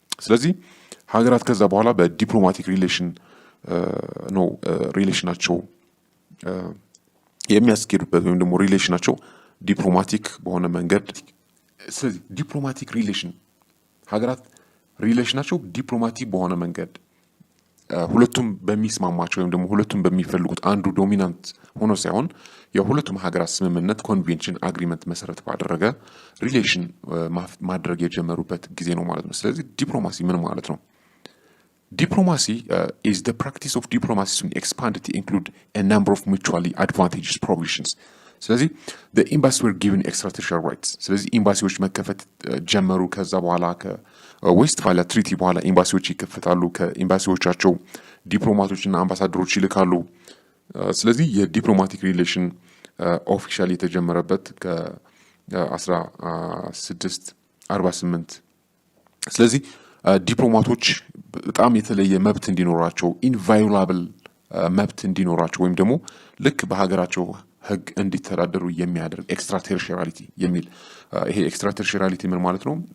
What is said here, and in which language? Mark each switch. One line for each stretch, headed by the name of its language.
Amharic: ስለዚህ ሀገራት ከዛ በኋላ በዲፕሎማቲክ ሪሌሽን ነው ሪሌሽናቸው የሚያስኬዱበት ወይም ደግሞ ሪሌሽናቸው ዲፕሎማቲክ በሆነ መንገድ። ስለዚህ ዲፕሎማቲክ ሪሌሽን ሀገራት ሪሌሽናቸው ዲፕሎማቲክ በሆነ መንገድ ሁለቱም በሚስማማቸው ወይም ደግሞ ሁለቱም በሚፈልጉት አንዱ ዶሚናንት ሆኖ ሳይሆን የሁለቱም ሀገራት ስምምነት ኮንቬንሽን አግሪመንት መሰረት ባደረገ ሪሌሽን ማድረግ የጀመሩበት ጊዜ ነው ማለት ነው። ስለዚህ ዲፕሎማሲ ምን ማለት ነው?
English: ዲፕሎማሲ is the practice of diplomacy to expand to include a number of mutually advantageous provisions.
Amharic: ስለዚህ
English: the embassies were given extraterritorial rights.
Amharic: ስለዚህ ኤምባሲዎች መከፈት ጀመሩ። ከዛ በኋላ ከዌስትፋሊያ ትሪቲ በኋላ ኤምባሲዎች ይከፈታሉ። ከኤምባሲዎቻቸው ዲፕሎማቶችና አምባሳደሮች ይልካሉ። ስለዚህ የዲፕሎማቲክ ሪሌሽን ኦፊሻሊ የተጀመረበት ከ1648 ስለዚህ ዲፕሎማቶች በጣም የተለየ መብት እንዲኖራቸው ኢንቫዮላብል መብት እንዲኖራቸው ወይም ደግሞ ልክ በሀገራቸው ህግ እንዲተዳደሩ የሚያደርግ ኤክስትራቴሪቶሪያሊቲ የሚል ይሄ ኤክስትራቴሪቶሪያሊቲ ምን ማለት ነው?